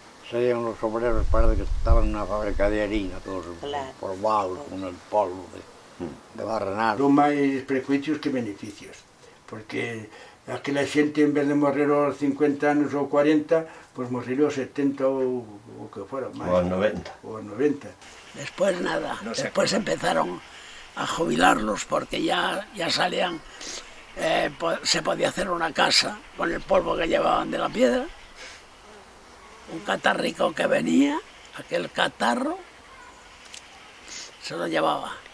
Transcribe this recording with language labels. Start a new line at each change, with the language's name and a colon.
Spanish: Salían los obreros, parece que estaban en una fábrica de harina, todos polvados, con el polvo de barrenar.
Galician: Son máis prejuicios que beneficios, porque aquela xente, en vez de morrer aos 50 anos ou 40, pois morrería aos 70 ou o que fora, máis. Ou aos 90. Ou aos 90.
Spanish: Después nada, después empezaron a jubilarlos porque ya salían, se podía hacer una casa con el polvo que llevaban de la piedra. Un catarrico que venía, aquel catarro, se lo llevaba.